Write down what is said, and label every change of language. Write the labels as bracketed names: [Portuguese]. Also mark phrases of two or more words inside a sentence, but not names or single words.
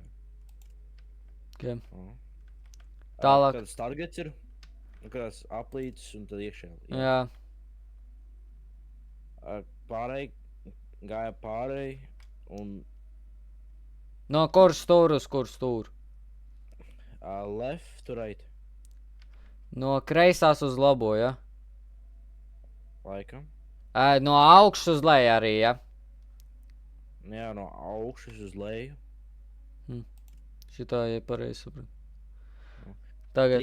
[Latvian] Ok. Oh. Tālāk. Kāds targets ir? Kāds aplītis un tad iekšē. Jā. Pārēj, gāja pārēj un No kur stūr uz kur stūr? [English] left to right. [Latvian] No kreisās uz labo, ja? Laikam. No augšas uz leju arī, ja? Jā, no augšas uz leju. Šitā, ja pareizi sapratu. Tagad.